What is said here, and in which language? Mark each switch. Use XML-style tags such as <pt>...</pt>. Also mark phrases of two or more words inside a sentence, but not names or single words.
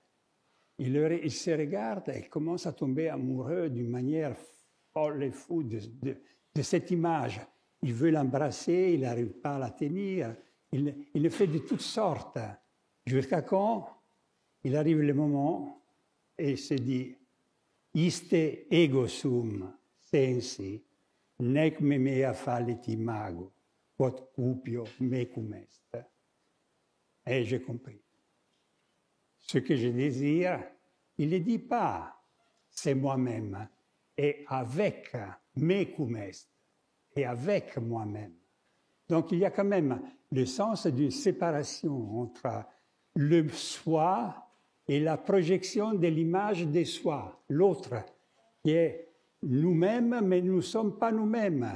<fr>Il se regarde et il commence à tomber amoureux d'une manière folle et fou de cette image. Il veut l'embrasser, il n'arrive pas à la tenir. Il le fait de toutes sortes. Jusqu'à quand il arrive le moment et il se dit</fr> <la>« Iste ego sum sensi, nec me mea fallit imago, quod cupio mecum est.</la> <fr>» Et j'ai compris. Ce que je désire, il ne dit pas « c'est moi-même » et « avec</fr> <la>mecum est</la> <fr>» et « avec moi-même ». Donc il y a quand même le sens d'une séparation entre le soi et la projection de l'image de soi, l'autre, qui est nous-mêmes, mais nous ne sommes pas nous-mêmes.</fr>